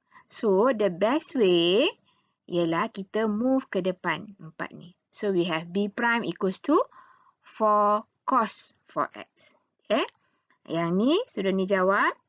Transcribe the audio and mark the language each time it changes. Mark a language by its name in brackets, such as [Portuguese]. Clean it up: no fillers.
[English] So, the best way [Malay] ialah kita move ke depan 4 ni. [English] So, we have b prime equals to 4 cos 4x. [Malay] Okay, yang ni sudah ni jawab.